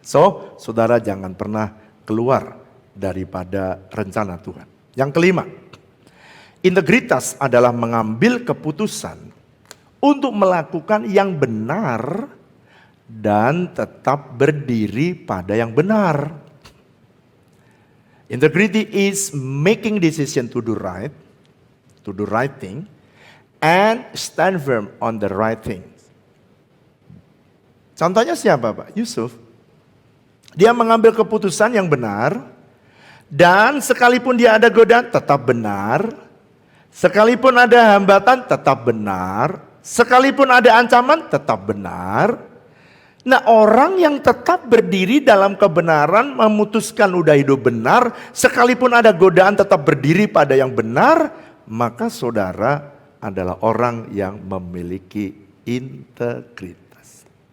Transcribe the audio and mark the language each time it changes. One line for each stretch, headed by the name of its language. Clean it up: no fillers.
Indonesian: So, saudara jangan pernah keluar daripada rencana Tuhan. Yang kelima, integritas adalah mengambil keputusan untuk melakukan yang benar dan tetap berdiri pada yang benar.
English: Integrity is making decision to do right thing, and stand firm on the right thing.
Indonesian: Contohnya siapa, Pak? Yusuf. Dia mengambil keputusan yang benar, dan sekalipun dia ada godaan tetap benar, sekalipun ada hambatan tetap benar, sekalipun ada ancaman tetap benar. Nah, orang yang tetap berdiri dalam kebenaran, memutuskan udah hidup benar, sekalipun ada godaan tetap berdiri pada yang benar, maka saudara adalah orang yang memiliki integritas.